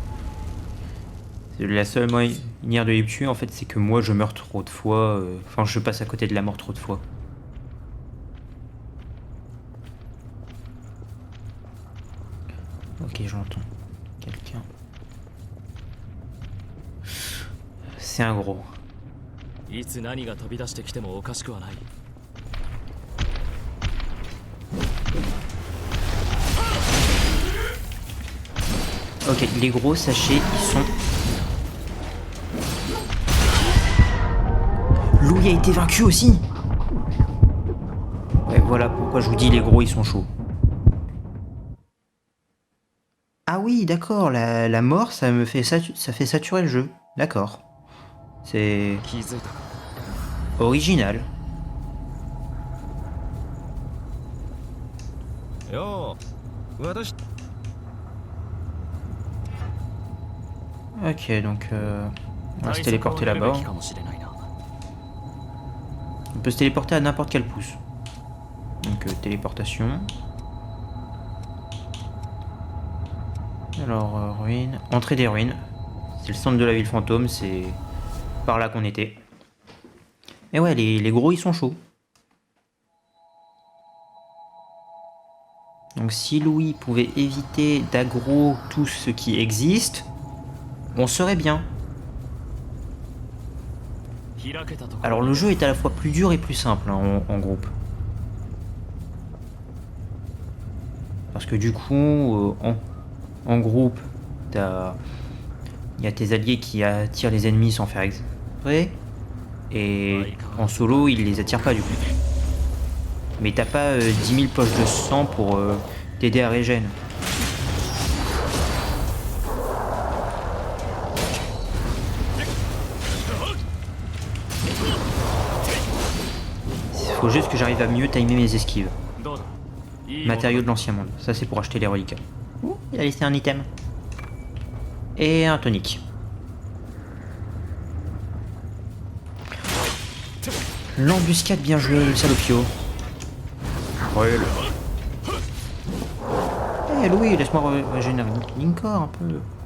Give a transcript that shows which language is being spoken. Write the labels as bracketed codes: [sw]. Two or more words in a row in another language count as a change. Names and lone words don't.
[fr] La seule manière de les tuer, en fait, c'est que moi je meurs trop de fois. Enfin, je passe à côté de la mort trop de fois. Ok, j'entends. Quelqu'un. C'est un gros. [ja] いつ何が飛び出してきてもおかしくはない。 [fr] Ok, les gros sachets, ils sont... Louis a été vaincu aussi. Ouais, voilà pourquoi je vous dis les gros, ils sont chauds. Ah oui, d'accord, la mort, ça fait saturer le jeu. D'accord. C'est [ja] 気づいたか。 [fr] original. [ja] よう私 [fr] Ok, donc on va se [ja] 対策を [fr] téléporter [ja] やるべ [fr] là-bas. [ja] きかもしれないな。 [fr] On peut se téléporter à n'importe quel pouce. Donc téléportation. Alors ruines. Entrée des ruines. C'est le centre de la ville fantôme, c'est par là qu'on était. Et ouais, les gros ils sont chauds. Donc si Louis pouvait éviter d'aggro tout ce qui existe, on serait bien. [ja] 開けたところ [fr] Alors le jeu est à la fois plus dur et plus simple hein, en groupe. Parce que du coup, en groupe, il y a tes alliés qui attirent les ennemis sans faire exprès. Et en solo, ils les attirent pas du coup. Mais t'as pas 10 000 poches de sang pour t'aider à régène. Il faut juste que j'arrive à mieux timer mes esquives. [ja] どうだ。いいもの [fr] Matériaux de l'ancien monde, ça c'est pour acheter les reliquats. Il a laissé un item. Et un tonique. L'embuscade, bien joué, le salopio. Ouais, Eh Louis, laisse-moi régénérer mon corps un peu.